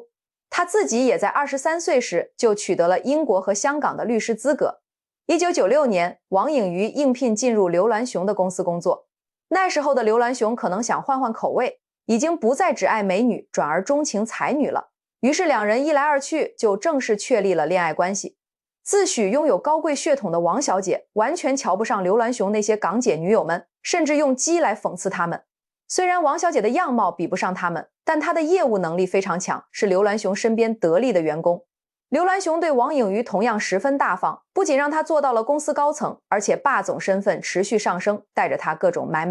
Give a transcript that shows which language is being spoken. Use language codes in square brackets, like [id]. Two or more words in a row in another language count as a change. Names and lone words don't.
[zh] 他自己也在23歲時就取得了英國和香港的律師資格。1996年，王穎瑜應聘進入劉銮雄的公司工作。那時候的劉銮雄可能想換換口味，已經不再只愛美女，轉而鍾情才女了。於是兩人一來二去，就正式確立了戀愛關係。自詡擁有高貴血統的王小姐，完全瞧不上劉銮雄那些港姐女友們，甚至用雞來諷刺他們。雖然王小姐的樣貌比不上他們，但她的業務能力非常強，是劉銮雄身邊得力的員工。劉銮雄對王穎瑜同樣十分大方，不僅讓她做到了公司高層，而且霸總身份持續上升，帶着她各種買。